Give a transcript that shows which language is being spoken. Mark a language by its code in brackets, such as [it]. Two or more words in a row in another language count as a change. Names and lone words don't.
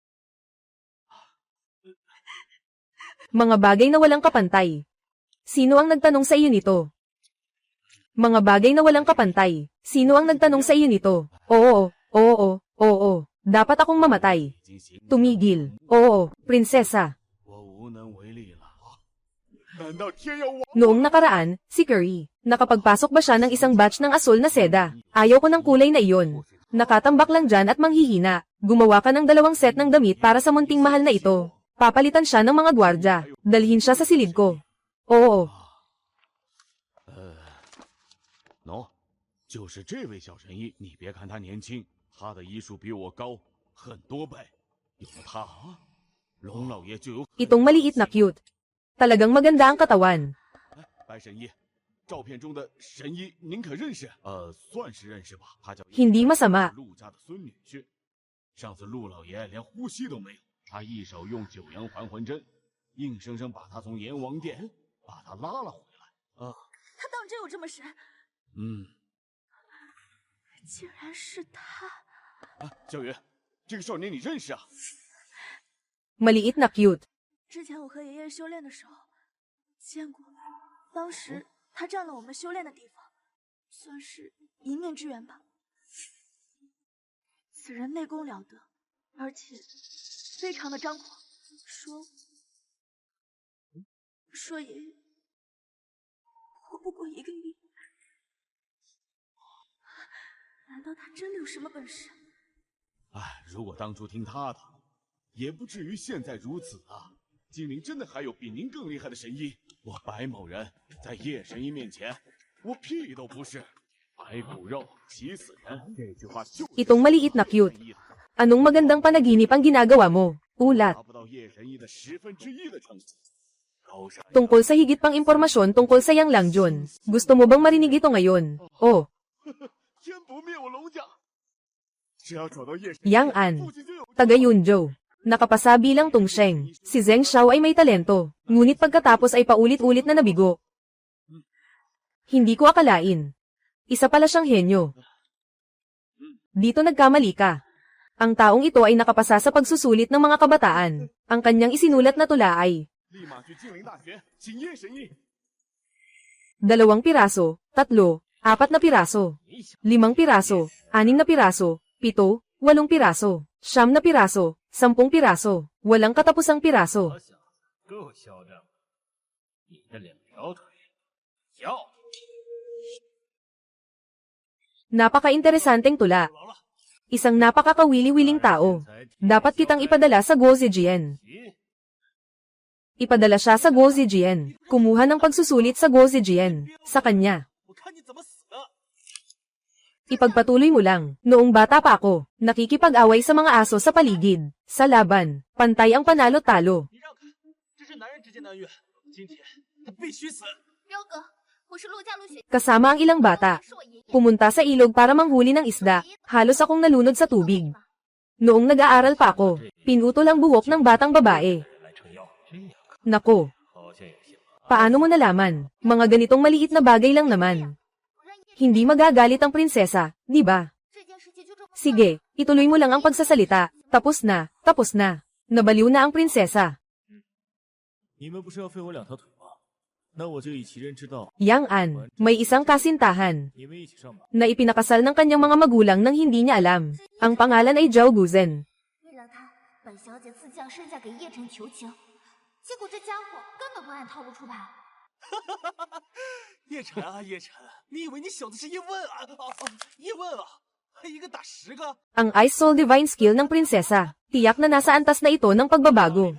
[tl] Mga bagay na walang kapantay. Sino ang nagtanong sa iyo nito? Mga bagay na walang kapantay. Sino ang nagtanong sa iyo nito? Oo. Dapat akong mamatay. Tumigil. Oo, prinsesa. [zh] 我无能为力了。 [tl] Noong nakaraan, si Curry, nakapagpasok ba siya ng isang batch ng asul na seda? Ayaw ko ng kulay na iyon. Nakatambak lang dyan at manghihina. Gumawa ka ng 2 set ng damit para sa munting mahal na ito. Papalitan siya ng mga gwardya. Dalhin siya sa silid ko. Oo. [zh] 喏，就是这位小神医。你别看他年轻，他的医术比我高很多倍。有了他，龙老爷就有。 [tl] Itong maliit na cute. Talagang maganda ang katawan. [zh] 白神医，照片中的神医您可认识？算是认识吧。他叫 [tl] Hindi masama. [zh] 陆家的孙女婿。上次陆老爷连呼吸都没有，他一手用九阳还魂针，硬生生把他从阎王殿把他拉了回来。他当真有这么神？竟然是他！小云，这个少年你认识啊？ [tl] Maliit na cute. [zh] 之前我和爷爷修炼的时候见过，当时他占了我们修炼的地方，算是一面之缘吧。此人内功了得，而且非常的张狂，说爷爷活不过1个月。难道他真的有什么本事？如果当初听他的，也不至于现在如此啊！精灵真的还有比您更厉害的神医？我白某人在叶神医面前，我屁都不是。白骨肉急死人，这句话就 [tl] Itong maliit na cute. Anong magandang panaginip ang ginagawa mo? Ulat. [zh] 达不到叶神医的1/10的成绩。高山 [tl] Tungkol sa higit pang impormasyon tungkol sa Yang Langjun. Gusto mo bang marinig ito ngayon? Oh, [zh] 天不灭我龙家，只要找到叶神 [tl] Yang An. [zh] 父亲就有 [tl] Taga Yunzhou. Nakapasa bilang Tongsheng. Si Zheng Xiao ay may talento, ngunit pagkatapos ay paulit-ulit na nabigo. Hindi ko akalain. Isa pala siyang henyo. Dito nagkamali ka. Ang taong ito ay nakapasa sa pagsusulit ng mga kabataan. Ang kanyang isinulat na tula ay [zh] 立马去精灵大学请叶神医。 [tl] 2 piraso, 3, 4 na piraso, 5 piraso, 6 na piraso, 7, 8 piraso, 9 na piraso, 10 piraso, walang katapusang piraso. [zh] 我想够嚣张，你的2条腿要 [tl] Napaka-interesanteng tula. Isang napakakawili-wiling tao. Dapat kitang ipadala sa Guo Zijian. [zh] 急， [tl] Ipadala siya sa Guo Zijian. Kumuha ng pagsusulit sa Guo Zijian. Sa kanya. [zh] 我看你怎么死的！ [tl] Ipagpatuloy mo lang. Noong bata pa ako, nakikipag-away sa mga aso sa paligid. Sa laban, pantay ang panalo-talo. [zh] 你让开，这是男人之间的恩怨，今天他必须死！彪哥，我是陆家陆雪， [tl] Kasama ang ilang bata. [zh] 是我爷爷。 [tl] Pumunta sa ilog para manghuli ng isda. Halos akong nalunod sa tubig. Noong nag-aaral pa ako, pinutol ang buhok ng batang babae. [zh] 来成药，这样看 [tl] Nako, [zh] 好像有些麻烦。 [tl] paano mo nalaman? Mga ganitong maliit na bagay lang naman. [zh] 我让爷爷 [tl] Hindi magagalit ang prinsesa, di ba? [zh] 这件事情就这么算了。 [tl] Sige, ituloy mo lang ang pagsasalita. Tapos na, tapos na. Nabaliw na ang prinsesa. [zh] 你们不是要废我2条腿吗？那我就以其人之道， [tl] Yang An, may isang kasintahan [zh] 你们一起上吧。 [tl] na ipinakasal ng kanyang mga magulang nang hindi niya alam. Ang pangalan ay Zhao Guzen. [zh] 为了他，本小姐自降身价给叶晨求情，结果这家伙根本不按套路出牌。叶晨啊，叶晨，你以为你小子是叶问啊？叶问啊，还一个打10个？ [tl] Ang Ice Soul Divine Skill ng prinsesa. Tiyak na nasa antas na ito ng pagbabago.